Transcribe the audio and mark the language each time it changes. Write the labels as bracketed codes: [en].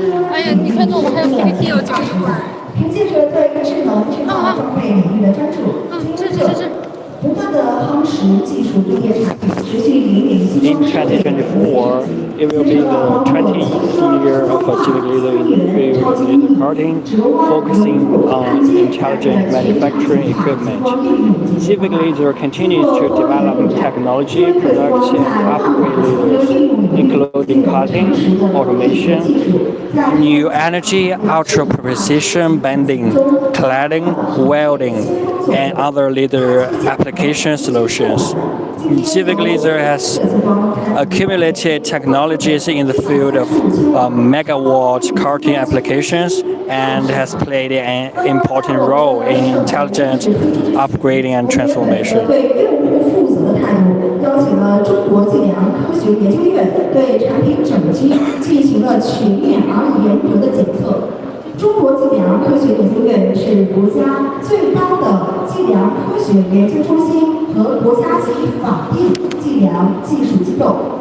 [zh] 哎呀，你看着我们还有 PPT 有讲一会儿。凭借着对智能制造装备领域的专注，这。不断的夯实技术工业产品，持续引领西 [en] In [zh] 方社会。 [en] 2024, it will be the 20th year of Civic Laser in the field of laser cutting, focusing on intelligent manufacturing equipment. Civic Laser continues to develop technology, products, and upgrade lasers, including cutting, automation, new energy, ultra precision bending, cladding, welding, and other laser application solutions. Civic Laser has accumulated technologies in the field of megawatt cutting applications and has played an important role in intelligent upgrading and transformation. [zh] 对用户负责的态度，邀请了中国计量科学研究院对产品整机进行了全面而严格的检测。中国计量科学研究院是国家最高的计量科学研究中心和国家级法定计量技术机构。